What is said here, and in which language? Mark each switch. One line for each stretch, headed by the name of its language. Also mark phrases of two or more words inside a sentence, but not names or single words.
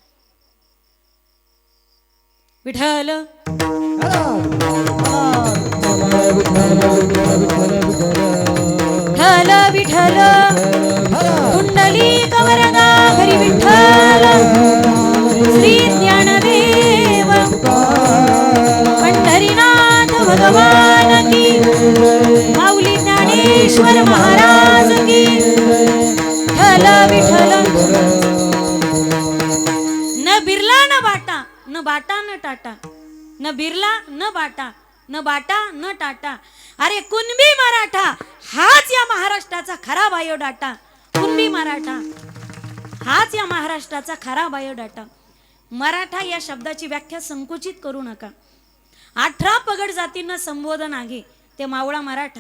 Marathi: विठ्ठल विठ्ठल विठ्ठल कुंडली कवरदा हरी विठ्ठल श्री ज्ञानदेव पंढरीनाथ भगवान की माऊली ज्ञानेश्वर महाराज की विठ्ठल विठ्ठल. न बिरला न बाटा न बाटा न टाटा, न बिरला न बाटा न बाटा न टाटा. अरे कुणबी मराठा हाच या महाराष्ट्राचा खरा बायोडाटा. कुणबी मराठा हाच या महाराष्ट्राचा खरा बायोडाटा. मराठा या शब्दाची व्याख्या संकुचित करू नका. 18 पगड जातींना संबोधन आहे ते मावळा मराठा.